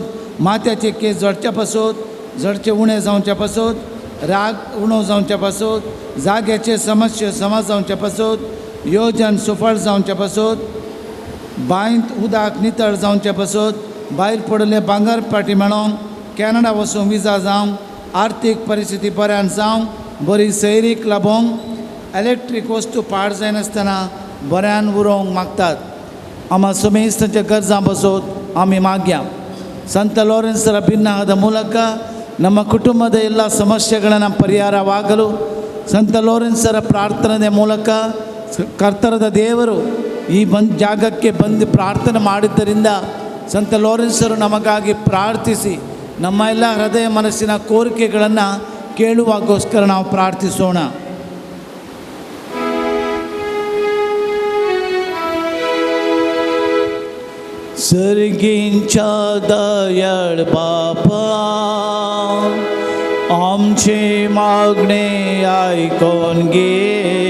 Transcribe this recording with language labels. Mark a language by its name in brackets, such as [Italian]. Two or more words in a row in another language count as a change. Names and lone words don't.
[Konkani] माथ्याचे केस झडचे पासून, झडचे उणें जावचे पासून, राग उणो जावचे पासून, जाग्याचे समस्या जावचे पासून, योजन सुफळ जावचे पासून, बांयत उदक नितळ जावचे पासून, भायर पडले भांगर पाटी मेळोवंक, कॅनडा वचूंक विजा जावंक, आर्थीक परिस्थिती बऱ्यान जावंक, बरी सैरीक लाभोवंक, इलेक्ट्रीक वस्तू पाड जायनासतना बऱ्यान उरोवंक मागतात. आमा समेस्तांच्या गरजां पासून आमी मागया. [Kannada] ಸಂತ ಲಾರೆನ್ಸರ ಭಿನ್ನವಾದ ಮೂಲಕ ನಮ್ಮ ಕುಟುಂಬದ ಎಲ್ಲ ಸಮಸ್ಯೆಗಳನ್ನು ಪರಿಹಾರವಾಗಲು ಸಂತ ಲಾರೆನ್ಸರ ಪ್ರಾರ್ಥನೆ ಮೂಲಕ ಕರ್ತರದ ದೇವರು ಈ ಜಾಗಕ್ಕೆ ಬಂದು ಪ್ರಾರ್ಥನೆ ಮಾಡಿದ್ದರಿಂದ ಸಂತ ಲಾರೆನ್ಸರು ನಮಗಾಗಿ ಪ್ರಾರ್ಥಿಸಿ ನಮ್ಮ ಎಲ್ಲ ಹೃದಯ ಮನಸ್ಸಿನ ಕೋರಿಕೆಗಳನ್ನು ಕೇಳುವಾಗೋಸ್ಕರ ನಾವು ಪ್ರಾರ್ಥಿಸೋಣ. [Konkani] सर्गींच्या दयाळ बापा, आमचे मागणे ऐकून घे.